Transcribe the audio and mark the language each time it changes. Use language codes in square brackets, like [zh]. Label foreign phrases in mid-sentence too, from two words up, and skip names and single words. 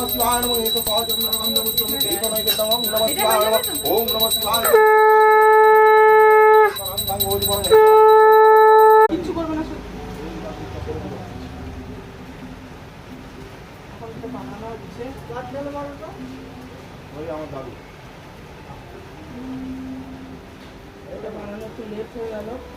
[sa] शिवाय नमः एतत्सहजं नमः नमः एतनैवेद्यं नमः शिवाय नमः ओम नमः शिवाय [bn] কিচ্ছু করবে না। এখন তো বানানো হচ্ছে। ওই আমার দাদু এটা বানানো একটু লেট হয়ে গেল।